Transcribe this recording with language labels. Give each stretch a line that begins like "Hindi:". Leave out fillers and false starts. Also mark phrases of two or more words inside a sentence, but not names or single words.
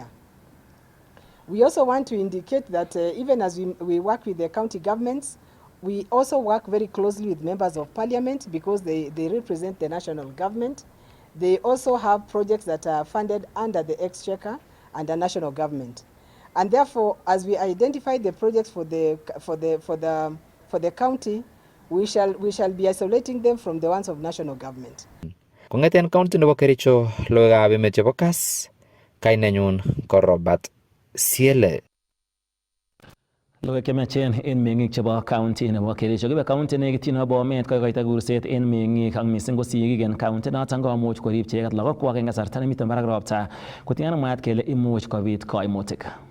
English: We also want to indicate that even as we work with the county governments, we also work very closely with members of parliament, because they represent the national government. They also have projects that are funded under the exchequer and the national government. And therefore, as we identify the projects for the county, we shall be isolating them from the ones of national government.
Kalenjin: Kongeten county nebo Kericho, logoiwekab emet chebo Kass, kainenyun ko Robert Siele. Logoiwek chemiachen en meng'ik chebo county nebo Kericho. Kibe county nekityin nebo Bomet kokoita kurset en meng'ik ak missing ko sigik en county noton komuch korib icheket lagokwak en kasarta nemiten barak ropta kotiengei ak mwaat kele imuch kobit koimutik.